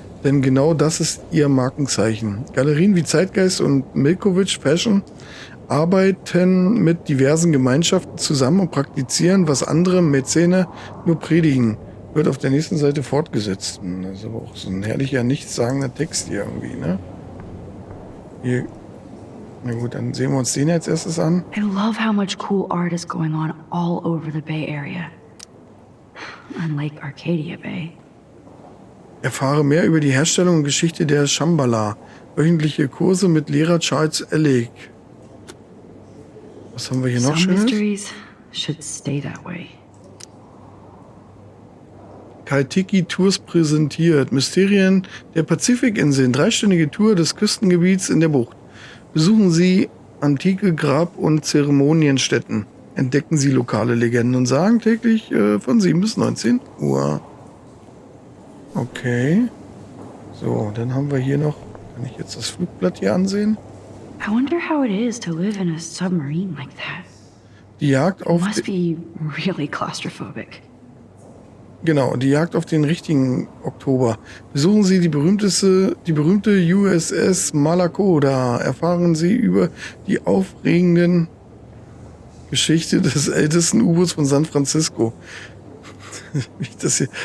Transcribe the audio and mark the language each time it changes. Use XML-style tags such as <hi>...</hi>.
<de>Denn genau das ist ihr Markenzeichen. Galerien wie Zeitgeist und Milkovic Fashion arbeiten mit diversen Gemeinschaften zusammen und praktizieren, was andere Mäzene nur predigen. Wird auf der nächsten Seite fortgesetzt. Das ist aber auch so ein herrlicher, nichtssagender Text hier irgendwie, ne? Hier. Na gut, dann sehen wir uns den als erstes an.</de> <en>I love how much cool art is going on all over the Bay Area. Unlike Arcadia Bay.</en> <de>Erfahre mehr über die Herstellung und Geschichte der Shambhala. Wöchentliche Kurse mit Lehrer Charles Ellig. Was haben wir hier noch</de> <en>Some</en> <de>Schönes?</de> <en>mysteries should stay that way.</en> <de>Kaitiki Tours präsentiert. Mysterien der Pazifikinseln. 3-stündige Tour des Küstengebiets in der Bucht. Besuchen Sie antike Grab- und Zeremonienstätten. Entdecken Sie lokale Legenden und Sagen täglich von 7 bis 19 Uhr. Okay. So, dann haben wir hier noch... Kann ich jetzt das Flugblatt hier ansehen?</de> <en>I wonder how it is to live in a submarine like that.</en> <de>Die Jagd auf...</de> <en>Must be really claustrophobic.</en> <de>Genau, die Jagd auf den richtigen Oktober. Besuchen Sie die berühmte USS Malakoda. Erfahren Sie über die aufregenden Geschichte des ältesten U-Boots von San Francisco. Wie das hier?</de>